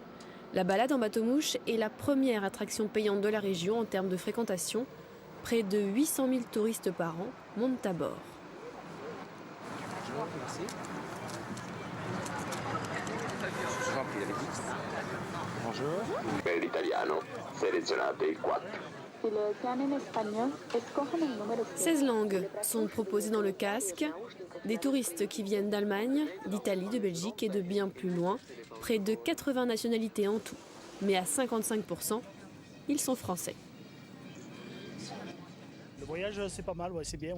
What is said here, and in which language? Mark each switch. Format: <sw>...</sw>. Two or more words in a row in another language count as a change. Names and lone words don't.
<fr>La balade en bateau-mouche est la première attraction payante de la région en termes de fréquentation. Près de 800 000 touristes par an montent à bord. Merci. Bonjour.</fr> <it>Per l'italiano, selezionate il 4.</it> <es>Si le desean en español, escojan el número 7.</es> <fr>16 langues sont proposées dans le casque. Des touristes qui viennent d'Allemagne, d'Italie, de Belgique et de bien plus loin. Près de 80 nationalités en tout. Mais à 55%, ils sont français. Le voyage, c'est pas mal, ouais, c'est bien.</fr>